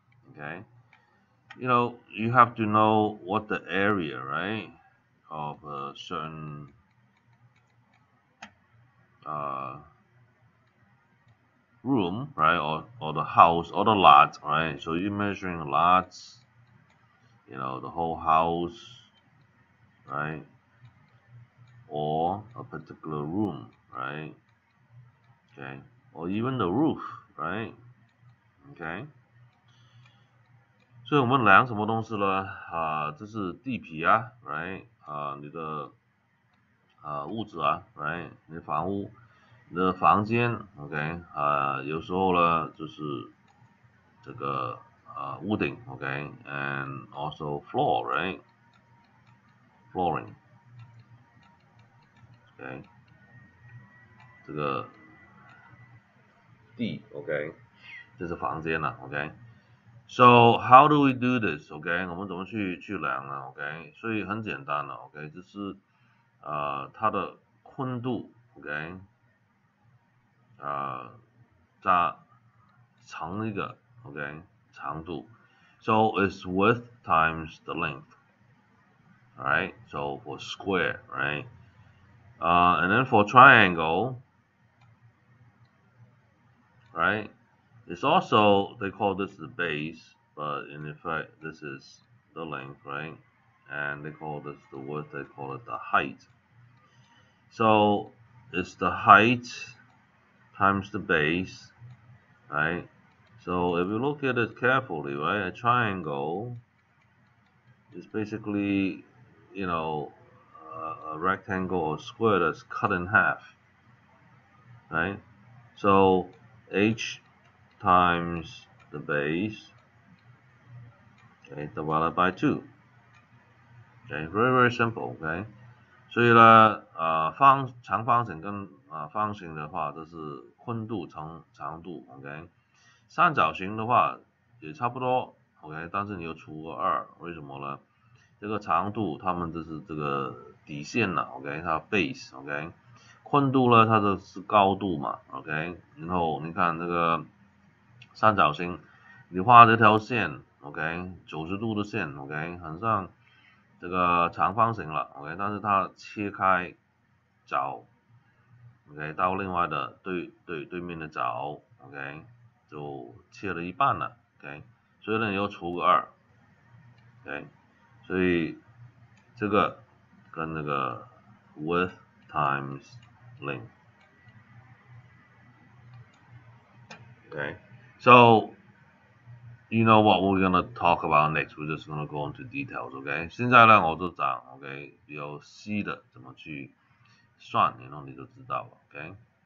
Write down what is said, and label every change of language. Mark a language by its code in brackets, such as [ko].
[en] Okay, you have to know what the area, right, of a certain uh, room, right, or the house or the lot, right? So you're measuring lots, the whole house, right, or a particular room, right? Okay. or even the roof, right? Okay. [zh] 所以我们量什么东西呢？这是地皮啊 ，right？你的屋子啊 ，right？ 你的房屋，你的房间 ，OK？有时候呢就是这个屋顶 ，OK？ And also floor, right? Flooring, OK？ 这个地 ，OK？ [en] 这是房间了，OK？So how do we do this? [zh] OK， 我们怎么去量呢 ？OK， 所以很简单了 ，OK， 就是它的宽度 ，OK， 加长一个 ，OK， 长度 ， so it's width times the length, alright? [en] So for square, right? And then for triangle, right? It's also, they call this the base, but in effect this is the length, right? And they call this the width, they call it the height. So it's the height times the base, right? So if you look at it carefully, right, a triangle is basically, you know, a rectangle or square that's cut in half, right? So h times the base, okay, divided by 2. Okay, very simple, okay? [zh] 所以呢，长方形跟方形的话，这是宽度乘长度 ，OK？三角形的话也差不多 ，OK？ 但是你要除个2，为什么呢？这个长度它们这是这个底线了 ，OK？它 base，OK？宽度呢，它的是高度嘛 ，OK？ 然后你看这个三角形，你画这条线 ，OK？90度的线 ，OK？很像这个长方形了 ，OK？ 但是它切开角 ，OK？到另外的对面的角 ，OK？就切了一半了 ，OK？ 所以呢，你要除个2 ，OK？所以这个跟那个 width times length， OK？ [en] So you know what we're gonna talk about next? We're just gonna go into details, OK？ [zh] 现在呢，我就讲 OK 比较细的怎么去算，然后你就知道了 ，OK？